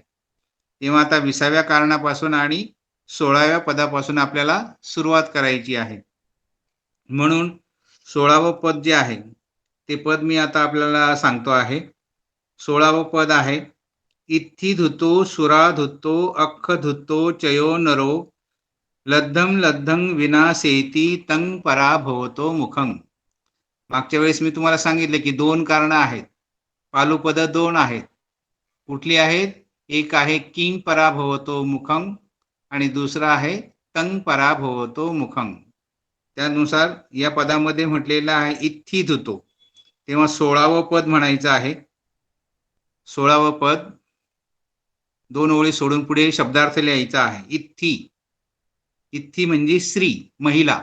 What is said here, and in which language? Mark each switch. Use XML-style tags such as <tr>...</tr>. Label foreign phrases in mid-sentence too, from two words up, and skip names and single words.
<mr>तेव्हा आता 20व्या कारणापासून आणि 16व्या पदापासून आपल्याला सुरुवात करायची आहे. म्हणून 16वं पद जे आहे ते पद मी आता आपल्याला सांगतो आहे. 16वं पद आहे,</mr> <pi>इत्थी धुतो सुरा धुतो अख्ख धुतो चयो नरो लद्धं लद्धं विनाशेती तं पराभवतो मुखं.</pi> <mr>मागच्या वेळेस मी तुम्हाला सांगितले की 2 कारणं आहेत. पालुपद 2 आहेत. कुठली आहेत? एक आहे</mr> <pi>किं पराभवतो मुखं</pi> <mr>आणि दुसरा आहे</mr> <pi>तं पराभवतो मुखं.</pi> <mr>त्यानुसार या पदामध्ये म्हटलेलं आहे</mr> <pi>इत्थी धुतो,</pi> <mr>तेव्हा 16वं पद म्हणायचं आहे. 16वं पद 2 ओळी सोडून पुढे शब्दार्थ लिहायचा आहे. इत्थी, इत्थी म्हणजे स्त्री, महिला.</mr>